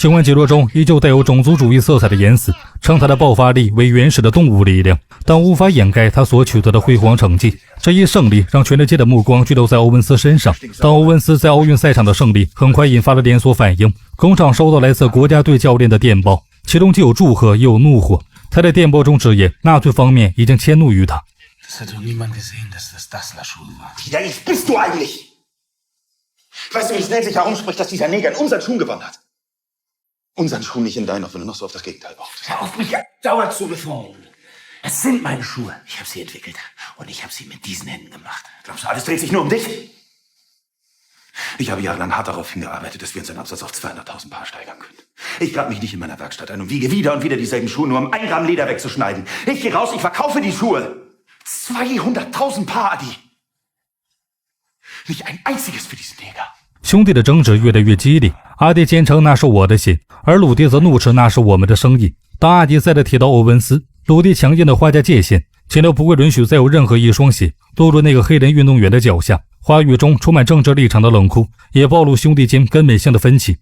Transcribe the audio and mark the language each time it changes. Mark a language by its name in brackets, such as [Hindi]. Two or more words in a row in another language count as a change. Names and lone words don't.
[Chinese] 尽管记录中依旧带有种族主义色彩的言辞，称他的爆发力为原始的动物力量，但无法掩盖他所取得的辉煌成绩。这一胜利让全世界的目光聚焦在欧文斯身上。当欧文斯在奥运赛场的胜利很快引发了连锁反应，工厂收到来自国家队教练的电报，其中既有祝贺又有怒火。他在电报中直言，纳粹方面已经迁怒于他。 [German] Ja, ich bist du eigentlich? Weißt du, wie schnell sich herumspricht, dass dieser Neger in unseren Schuh gewonnen hat? Unseren Schuh, nicht in deinen, auch wenn du noch so auf das Gegenteil brauchst. Hör auf, mich dauernd zu befordern. Es sind meine Schuhe. Ich habe sie entwickelt. Und ich habe sie mit diesen Händen gemacht. Glaubst du, alles dreht sich nur um dich? Ich habe jahrelang hart darauf hingearbeitet, dass wir unseren Absatz auf 200.000 Paar steigern können. Ich grab mich nicht in meiner Werkstatt ein und wiege wieder und wieder dieselben Schuhe, nur um 1 Gramm Leder wegzuschneiden. Ich gehe raus, ich verkaufe die Schuhe. 200.000 Paar, Adi. Nicht ein einziges für diesen Neger. [Chinese] 兄弟的争执越来越激烈，阿迪坚称那是我的血，而鲁迪则怒斥那是我们的生意。当阿迪再次提到欧文斯，鲁迪强硬地划下界限，强调不会允许再有任何一双鞋落入那个黑人运动员的脚下。话语中充满政治立场的冷酷，也暴露兄弟间根本性的分歧。